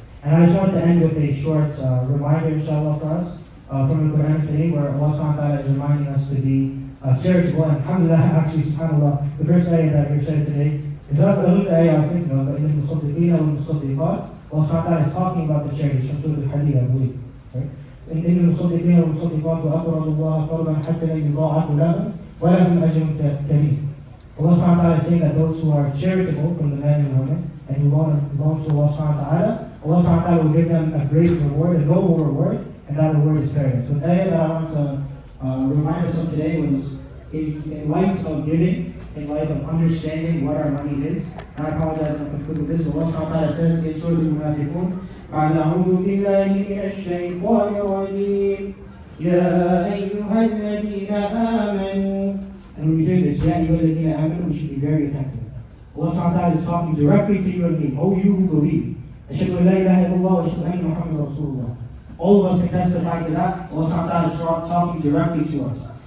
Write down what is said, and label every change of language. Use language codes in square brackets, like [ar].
[en] And I just wanted to end with a short reminder, inshallah, for us from the Quran today, where Allah subhanahu wa ta'ala is reminding us to be charitable. And alhamdulillah, actually, subhanAllah, the first ayah that we shared today is not the other ayah I was thinking of, but in the Musaddiqeen and the Musaddiqat, Allah subhanahu wa ta'ala is talking about the charities from Surah Al-Hadid, I believe. Right? [ar] إن المصدقين والمصدقات وأقرضوا الله قرضا حسنا يضاعف لهم ولهم أجر كريم. [en] Allah subhanahu wa ta'ala is saying that those who are charitable from the men and women and who belong to Allah subhanahu wa ta'ala, Allah subhanahu wa ta'ala will give them a great reward, a noble reward, and that reward is paradise. So the ayah that I want to remind us of today was in light of giving, in light of understanding what our money is. And I apologize if I conclude with this. Allah subhanahu wa ta'ala says in Surah Al-Munafiqun, [ar] أعوذ بالله من الشيطان الرجيم يا أيها الذين آمنوا. [en] And when we hear this, [ar] يا أيها الذين آمنوا, [en] we should be very attentive. Allah subhanahu wa ta'ala is talking directly to you and me. Oh, you who believe. [ar] أشهد أن لا إله إلا الله وأشهد أن محمدا رسول الله. [en] All of us can testify to that. Allah subhanahu wa ta'ala is talking directly to us.